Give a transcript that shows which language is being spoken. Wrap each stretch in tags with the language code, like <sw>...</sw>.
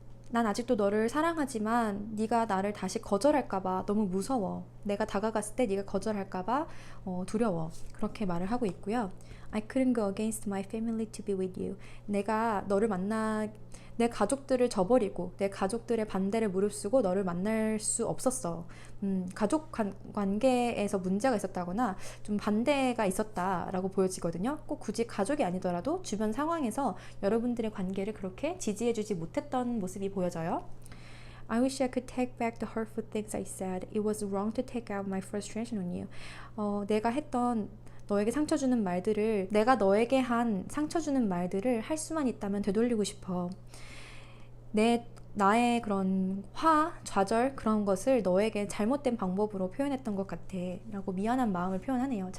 <ko>난 아직도 너를 사랑하지만 네가 나를 다시 거절할까봐 너무 무서워. 내가 다가갔을 때 네가 거절할까봐 두려워. 그렇게 말을 하고 있고요.</ko> <en>I couldn't go against my family to be with you.</en> <ko>내가 너를 내 가족들을 저버리고 내 가족들의 반대를 무릅쓰고 너를 만날 수 없었어. 가족 관계에서 문제가 있었다거나 좀 반대가 있었다라고 보여지거든요. 꼭 굳이 가족이 아니더라도 주변 상황에서 여러분들의 관계를 그렇게 지지해주지 못했던 모습이 보여져요.</ko> <en>I wish I could take back the hurtful things I said. It was wrong to take out my frustration on you.</en> <ko>내가 했던 너에게 상처 주는 말들을, 내가 너에게 한 상처 주는 말들을 할 수만 있다면 되돌리고 싶어. 나의 그런 좌절 그런 것을 너에게 잘못된 방법으로 표현했던 것 같아 라고 미안한 마음을 표현하네요.</ko>